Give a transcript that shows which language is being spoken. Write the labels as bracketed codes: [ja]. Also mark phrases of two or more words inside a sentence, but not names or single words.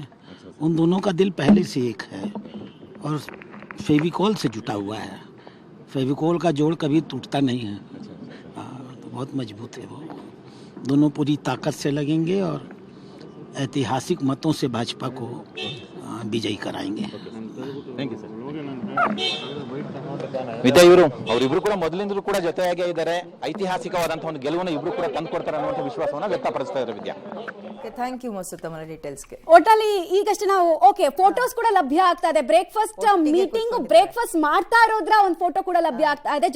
[hi] उन दोनों का दिल पहले से एक है और फेविकोल से जुटा हुआ है. फेविकोल का जोड़ कभी टूटता नहीं है. तो बहुत मजबूत है वो. दोनों पूरी ताकत से लगेंगे और ऐतिहासिक मतों से भाजपा को विजयी कराएंगे. [en] thank you sir. [kn] ವಿದ್ಯಾ, ಅವರಿಬ್ರು ಕೂಡ ಮೊದಲಿಂದಲೂ ಕೂಡ ಜೊತೆಯಾಗೇ ಇದ್ದಾರೆ. ಐತಿಹಾಸಿಕವಾದಂತಹ ಒಂದು ಗೆಲುವನ್ನು ಇಬ್ರು ಕೂಡ ತಂದುಕೊಡ್ತಾರೆ ಅನ್ನುವಂಥ ವಿಶ್ವಾಸವನ್ನು ವ್ಯಕ್ತಪಡಿಸ್ತಾ ಇದ್ದಾರೆ. ವಿದ್ಯಾ, [en] thank you [kn] ಮಸೂದ್ ತಮ್ಮ ಡೀಟೇಲ್ಸ್ಗೆ. ಒಟ್ಟಲ್ಲಿ ಈಗಷ್ಟೇ ನಾವು ಫೋಟೋಸ್ ಕೂಡ ಲಭ್ಯ ಆಗ್ತಾ ಇದೆ. [en] breakfast meeting [kn] ಬ್ರೇಕ್ಫಾಸ್ಟ್ ಮಾಡ್ತಾ ಇರೋದ್ರ ಒಂದು ಫೋಟೋ ಕೂಡ ಲಭ್ಯ ಆಗ್ತಾ ಇದೆ.